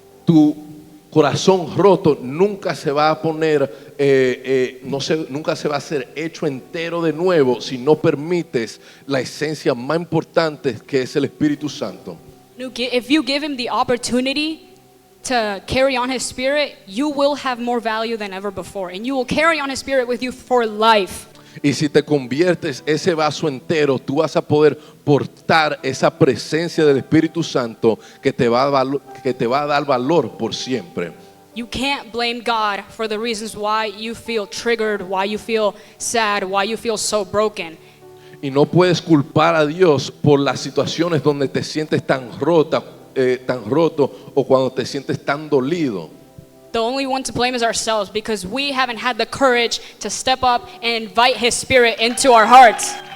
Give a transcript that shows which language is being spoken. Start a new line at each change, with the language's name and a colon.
Spanish: Tu corazón roto nunca se va a poner, nunca se va a ser hecho entero de nuevo si no permites la esencia más importante que es el Espíritu Santo.
English: If you give him the opportunity to carry on his spirit, you will have more value than ever before, and you will carry on his spirit with you for life.
Spanish: Y si te conviertes ese vaso entero, tú vas a poder portar esa presencia del Espíritu Santo que te va a dar valor por siempre.
English: You can't blame God for the reasons why you feel triggered, why you feel sad, why you feel so broken.
Spanish: Y no puedes culpar a Dios por las situaciones donde te sientes tan roto o cuando te sientes tan dolido.
English: The only one to blame is ourselves, because we haven't had the courage to step up and invite his spirit into our hearts.